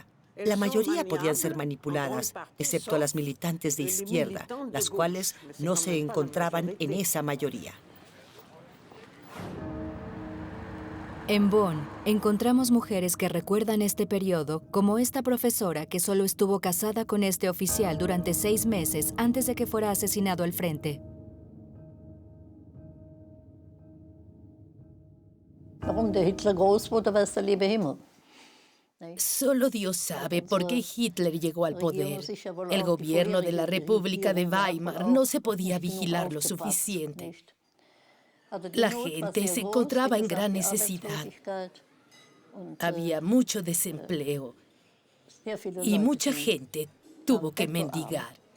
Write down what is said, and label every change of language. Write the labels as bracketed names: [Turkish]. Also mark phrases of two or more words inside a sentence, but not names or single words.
[Spanish] La mayoría podían ser manipuladas, excepto las militantes de izquierda, las cuales no se encontraban en esa mayoría. En Bonn, encontramos mujeres que recuerdan este periodo, como esta profesora que solo estuvo casada con este oficial durante 6 meses antes de que fuera asesinado al frente. [German] Warum der Hitler groß wurde, weiß der liebe Himmel. [Spanish] Solo Dios sabe por qué Hitler llegó al poder. El gobierno de la República de Weimar no se podía vigilar lo suficiente. La gente se encontraba en gran necesidad. Había mucho desempleo y mucha gente tuvo que mendigar.